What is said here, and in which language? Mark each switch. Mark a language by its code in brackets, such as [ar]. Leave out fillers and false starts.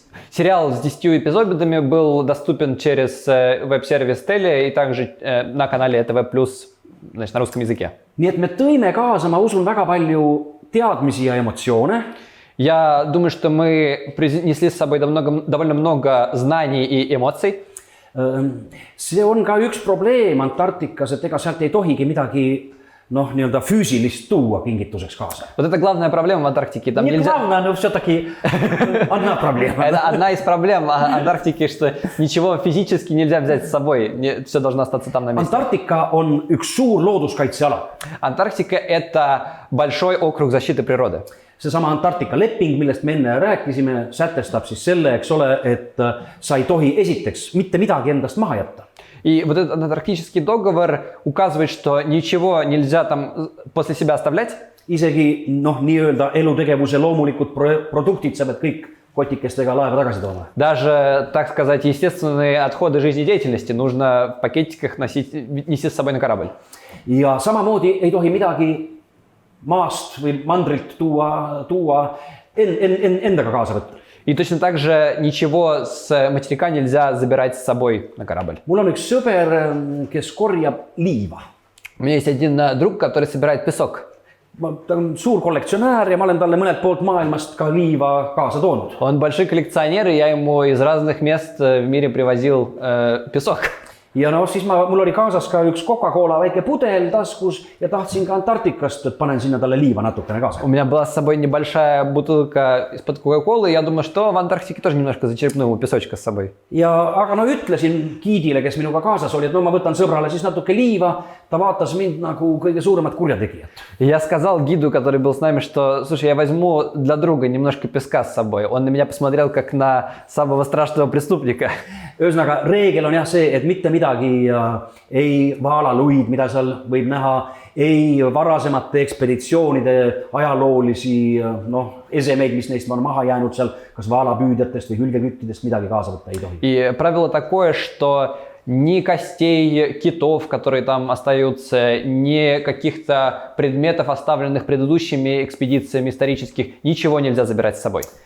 [ru] Сериал с 10 эпизодами был доступен через веб-сервис Telia и также на канале ETV Plus, значит, на русском языке. [et] Nii et me tõime kaasa, ma usun, väga palju teadmisi ja emotsioone. [ru] Я думаю, что мы принесли с собой довольно много знаний и эмоций. [et] see on ka üks probleem Antarktikas, et ega sealt ei tohigi midagi nii-öelda füüsilist tuua kingituseks kaasa. [ru] Вот это главная проблема в Антарктике. Там Не нельзя... главное, но все-таки одна проблема. Это одна из проблем Антарктики, что ничего физически нельзя взять с собой. Все должно остаться там на месте. [et] Antarktika on üks suur looduskaitseala. [ru] Антарктика – это большой округ защиты природы. [et] Seesama Antarktika leping, millest me enne rääkisime, sätestab siis selle, eks ole, et sa ei tohi esiteks mitte midagi endast maha jätta. [ru] И вот этот антарктический договор указывает, что ничего нельзя там после себя оставлять. [et] Isegi nii-öelda elutegevuse loomulikud produktid sa pead kõik kotikestega laeva tagasi tooma. [ru] Даже, так сказать, естественные отходы жизнедеятельности нужно в пакетиках нести с собой на корабль. [et] Ja samamoodi ei tohi midagi maast või mandrilt tuua endaga kaasa võtta. [ru] И точно так же ничего с материка нельзя забирать с собой на корабль. [et] Mul on üks sõber, kes korjab liiva. [ru] У меня есть один друг, который собирает песок. [et] Ta on suur kollektsionäär ja ma olen talle mõnelt poolt maailmast ka liiva kaasa toonud. [ru] Он большой коллекционер, и я ему из разных мест в мире привозил песок. [et] Ja siis mul oli kaasas ka üks Coca-Cola väike pudel taskus ja tahtsin ka Antarktikast, et panen sinna talle liiva natukene kaasa. [ru] У меня была с собой небольшая бутылка из-под Coca-Cola, и я думаю, что в Антарктике тоже немножко зачерпну ему песочка с собой. [et] Aga ütlesin giidile, kes minuga kaasas oli, et ma võtan sõbrale siis natuke liiva. Ta vaatas mind nagu kõige suuremat kurjategijat. [ru] Я сказал гиду, который был с нами, что, слушай, я возьму для друга немножко песка с собой. Он на меня посмотрел как на самого страшного преступника. [et] Ühesõnaga, reegel on jah see, et mitte midagi ei vaalaluid, mida seal võib näha, ei varasemate ekspeditsioonide ajaloolisi esemeid, mis neist on maha jäänud seal, kas vaalapüüdjatest või hülgeküttidest midagi kaasa võtta ei tohi. [ru] И правило такое, что ни костей китов, которые там остаются, ни каких-то предметов, оставленных предыдущими экспедициями исторических, ничего нельзя забирать с собой.